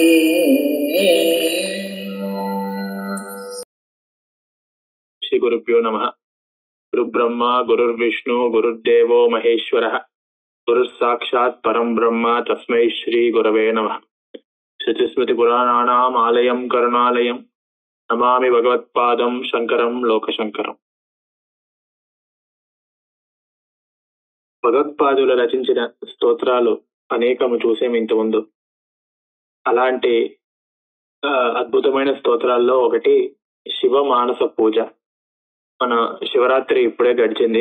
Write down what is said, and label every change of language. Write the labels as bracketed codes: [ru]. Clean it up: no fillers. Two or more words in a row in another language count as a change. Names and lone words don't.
[sa] श्री गुरुभ्यो नमः। गुरुब्रह्मा गुरुर्विष्णु गुरुर्देवो महेश्वरः गुरुस्साक्षात् परं ब्रह्म तस्मै श्री गुरवे नमः। श्रुतिस्मृतिपुराणानाम् आलयं करुणालयं नमामि भगवत्पादं शंकरं लोकशंकरं। [te] భగవత్పాదులు రచించిన స్తోత్రాలు అనేకము చూసేము ఇంతకుముందు. అలాంటి అద్భుతమైన స్తోత్రాల్లో ఒకటి శివ మానస పూజ. మన శివరాత్రి ఇప్పుడే గడిచింది.